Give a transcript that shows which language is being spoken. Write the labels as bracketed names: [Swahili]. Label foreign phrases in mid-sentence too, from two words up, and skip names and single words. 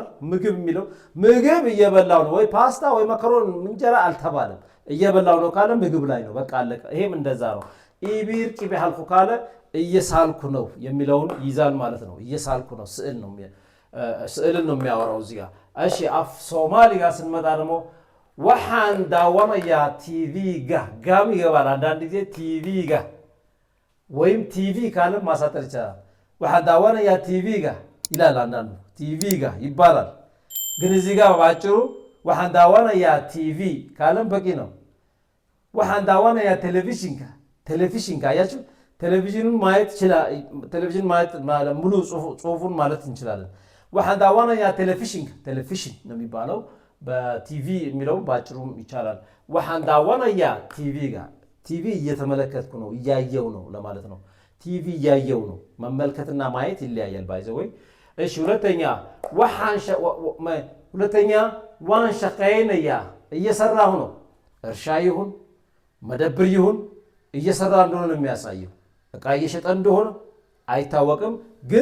[Amharic] ምግብ የሚለው ምግብ እየበላው ነው ወይ ፓስታ ወይ መከሮን እንጀራ አልተባለም። እየበላው ነው ካለ ምግብ ላይ ነው በቃ አለቀ። ይሄም እንደዛ ነው። ኢቢርቅ ቢሐልኹ ካለ እየሳልኩ ነው የሚለውን ይዛል ማለት ነው። እየሳልኩ ነው ስዕልን ነው የሚያወራው እዚህ ጋር። እሺ አፍ ሶማሊ ጋር ስንመጣ ደግሞ [Somali] waxaan daawanayaa [Amharic] ቲቪ ጋር ጋም ይገባል። አንዳንድ ጊዜ ቲቪ ጋር ወይም ቲቪ ካለ ማሳጠር ይቻላል። [Somali] waxaan daawanayaa [Amharic] ቲቪ ጋር ይላል። አንዳንዱ ቲቪ ጋር ይባላል። ግን እዚህ ጋር ባጭሩ [Somali] waxaan daawanayaa [Amharic] ቲቪ ካለም በቂ ነው። [Somali] waxaan daawanayaa [Amharic] ቴሌቪዥን ካያችሁ ቴሌቪዥኑን ማየት ይችላል። ቴሌቪዥን ማየት ሙሉ ጽሁፉን ማለት እንችላለን። [Somali] waxaan daawanayaa [Amharic] ቴሌቪዥን ነው የሚባለው። በቲቪ የሚለው ባጭሩም ይቻላል። [Somali] waxaan daawanayaa [Amharic] ቲቪ ጋር ቲቪ እየተመለከትኩ ነው እያየው ነው ለማለት ነው። ቲቪ እያየው ነው። መመልከትና ማየት ይለያያል ባይዘ ወይ። እሺ ሁለተኛ [Somali] waan shaqeynayaa [Amharic] እየሰራሁ ነው። እርሻ ይሁን መደብር ይሁን እየሰራ እንደሆነ የሚያሳየው እቃ እየሸጠ እንደሆነ አይታወቅም፣ ግን